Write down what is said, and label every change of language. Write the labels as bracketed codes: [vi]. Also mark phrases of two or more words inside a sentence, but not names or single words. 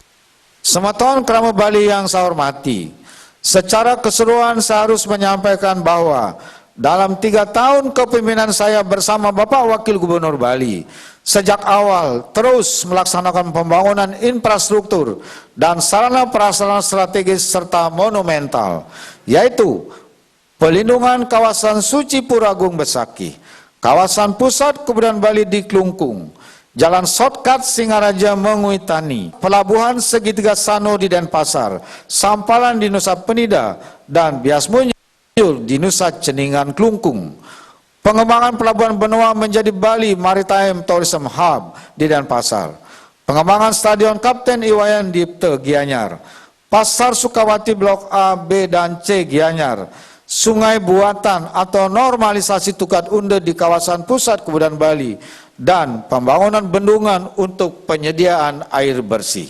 [id] Semua Krama Bali yang saya hormati, secara keseluruhan saya harus menyampaikan bahwa dalam 3 tahun kepemimpinan saya bersama Bapak Wakil Gubernur Bali, sejak awal terus melaksanakan pembangunan infrastruktur dan sarana prasarana strategis serta monumental, yaitu pelindungan kawasan suci Pura Agung Besakih, kawasan pusat kebudayaan Bali di Klungkung, jalan shortcut Singaraja Menguitani, pelabuhan segitiga Sanur di Denpasar, Sampalan di Nusa Penida, dan Bias Muncul di Nusa Ceningan Klungkung. Pengembangan pelabuhan benua menjadi Bali Maritime Tourism Hub di Denpasar. Pengembangan Stadion Kapten Iwayan Dipte Gianyar, Pasar Sukawati Blok A, B, dan C Gianyar, Sungai Buatan atau normalisasi Tukat Unde di kawasan pusat kebudayaan Bali, dan pembangunan bendungan untuk penyediaan air bersih.